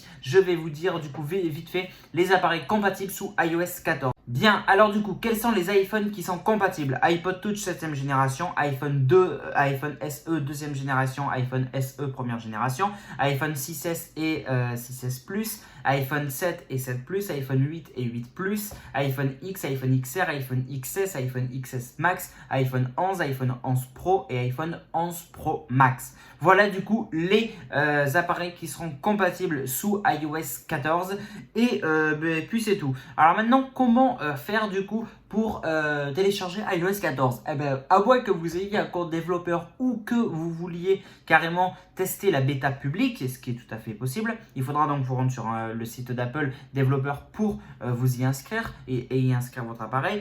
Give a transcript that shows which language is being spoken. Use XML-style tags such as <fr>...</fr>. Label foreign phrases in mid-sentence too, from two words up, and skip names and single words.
<fr>Je vais vous dire du coup vite fait les appareils compatibles sous iOS 14. Bien, alors du coup, quels sont les iPhones qui sont compatibles? iPod Touch 7e génération, iPhone 2, iPhone SE 2e génération, iPhone SE 1re génération, iPhone 6S et 6S Plus, iPhone 7 et 7 Plus, iPhone 8 et 8 Plus, iPhone X, iPhone XR, iPhone XS, iPhone XS Max, iPhone 11, iPhone 11 Pro et iPhone 11 Pro Max. Voilà du coup les appareils qui seront compatibles sous iOS 14 et puis c'est tout. Alors maintenant, comment faire du coup pour télécharger iOS 14? Eh bien, à moins que vous ayez un compte développeur ou que vous vouliez carrément tester la bêta publique, ce qui est tout à fait possible, il faudra donc vous rendre sur le site d'Apple développeur pour vous y inscrire et y inscrire votre appareil.</fr>